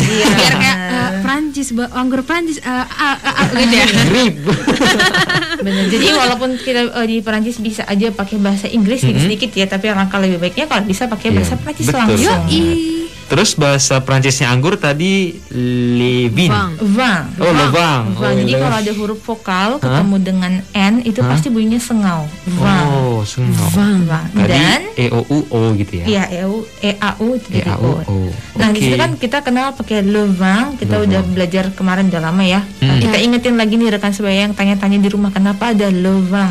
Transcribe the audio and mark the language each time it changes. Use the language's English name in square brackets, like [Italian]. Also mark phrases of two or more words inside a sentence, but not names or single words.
[Indonesian] Biar kayak Prancis, anggur Prancis, gitu ya. Benar. Jadi walaupun kita di Prancis bisa aja pakai bahasa Inggris sedikit ya, tapi alangkah lebih baiknya kalau bisa pakai bahasa Prancis langsung. Terus bahasa Prancisnya anggur tadi [French] le vin. [Indonesian] Vin. [French] Oh, le vin. [Indonesian] Jadi kalau ada huruf vokal ketemu dengan N itu pasti bunyinya sengau. Vin. Oh, sengau. Dan E O U O gitu ya. Iya, E A U jadi O. Nah, di situ kan kita kenal pakai [French] le vin, [Indonesian] kita udah belajar kemarin udah lama ya. Kita ingetin lagi nih rekan sebaya yang tanya-tanya di rumah, kenapa ada [French] le vin.